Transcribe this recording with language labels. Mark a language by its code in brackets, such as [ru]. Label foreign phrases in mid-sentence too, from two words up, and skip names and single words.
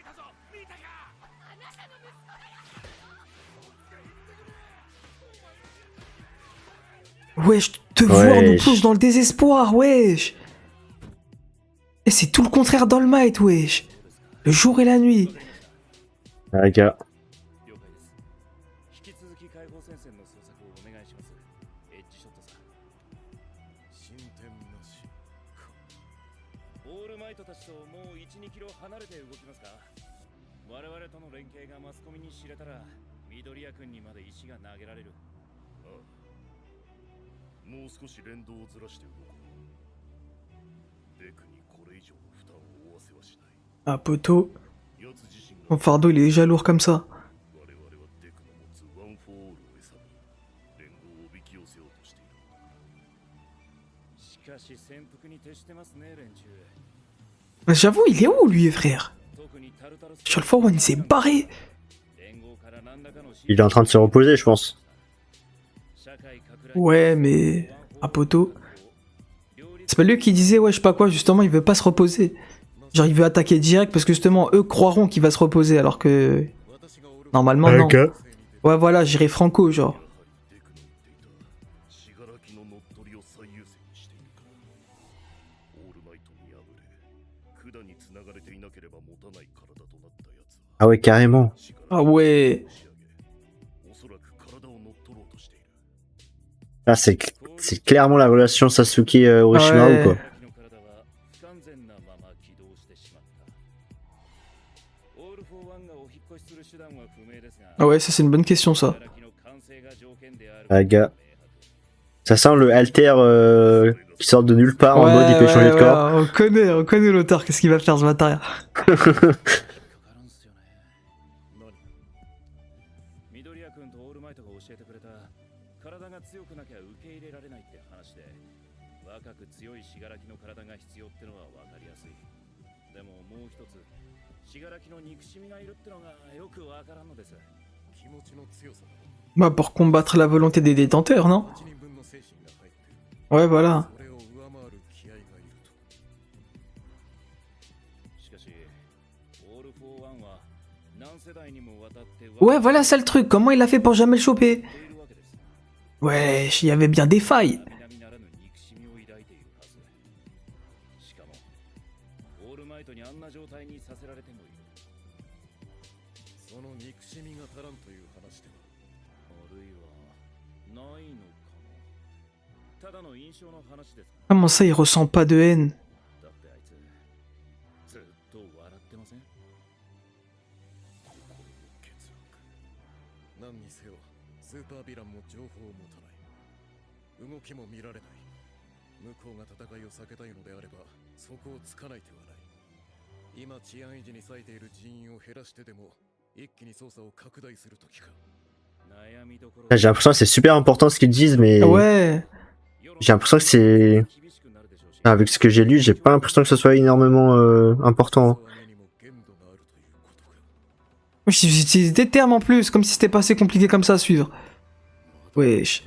[fr] Wesh, te voir nous Wesh. pousse dans le désespoir, wesh. Et c'est tout le contraire d'All Might, wesh. Le jour et la nuit. Ah, gars. [ja] 了解です引き続き解放戦線の捜索をお願いしますエッジショットさん進展なしかオールマイトたちともう 1,2 キロ離れて動きますか我々との連携がマスコミに知れたら緑谷君にまで石が投げられるああもう少し連動をずらして動こうデクにこれ以上負担を負わせはしない [fr] Ah, poteau. [ja] 奴自身が [fr] Mon fardeau, il est déjà lourd comme ça. [ja] 我々はデクの持つワン・フォー・オールを餌に連合をおびき寄せようとしているしかし潜伏に徹してますね連中 [fr] J'avoue, il est où, lui, frère? [ja] 特にタルタルス [fr] Sur le fort, il s'est barré. [ja] 連合から何らかの [fr] Il est en train de se reposer, je pense. [ja] 社会拡大 [fr] Ouais, mais... Ah, poteau. C'est pas lui qui disait, ouais, je sais pas quoi, justement, il veut pas se reposer. Genre, il veut attaquer direct parce que justement, eux croiront qu'il va se reposer alors que... Normalement, non. Ok. Ouais, voilà, j'irai franco, genre. [ja] デクの言っていた死柄木の乗っ取りを最優先にしているからオールマイトに敗れ管に繋がれていなければ持たない体となった奴は [fr] Ah ouais, carrément. [ja] 死柄 [fr] Ah ouais. [ja] 仕上げおそらく体を乗っ取ろうとしている [fr] Là, c'est clairement la relation Sasuke-Orochimaru, Ouais. quoi. [ja] の体は不完全なまま起動してしまったオール・フォー・ワンがお引っ越しする手段は不明ですが [fr] Ah ouais, ça, c'est une bonne question, ça. [ja] 死柄木の完成が条件である [fr] Ah, gars. Ça sent le alter qui sort de nulle part en mode il peut changer de corps. On connaît l'auteur, qu'est-ce qu'il va faire ce bâtard? [ja] かからんすよね何緑谷君とオールマイトが教えてくれた体が強くなきゃ受け入れられないって話で若く強い死柄木の体が必要ってのは分かりやすいでももう一つ死柄木の憎しみがいるってのがよく分からんのです気持ちの強さだ [fr] Bah, pour combattre la volonté des détenteurs, non? [ja] 8 人分の精神が入ってる [fr] Ouais, voilà. [ja] それを上回る気合がいるとしかしオール・フォー・ワンは何世代にもわたって [fr] Ouais, voilà, ça le truc. Comment il a fait pour jamais le choper? [ja] ているわけです [fr] Ouais, il y avait bien des failles. [ja] 並々ならぬ憎しみを抱いているはずしかもオールマイトにあんな状態にさせられてもいるその憎しみが足らんという話ではあるいはないのかもただの印象の話です [fr] Comment ça, il ressent pas de haine? [ja] だってあいつずっと笑ってません心の欠落何にせよスーパーヴィランも情報を持たない動きも見られない向こうが戦いを避けたいのであればそこをつかない手はない今治安維持に割いている人員を減らしてでも一気に捜査を拡大する時か悩みどころ [fr] J'ai l'impression que c'est super important ce qu'ils disent, mais Ouais. j'ai l'impression que c'est... Avec ce que j'ai lu, j'ai pas l'impression que ce soit énormément important. J'utilise des termes en plus, comme si c'était pas assez compliqué comme ça à suivre. Wesh.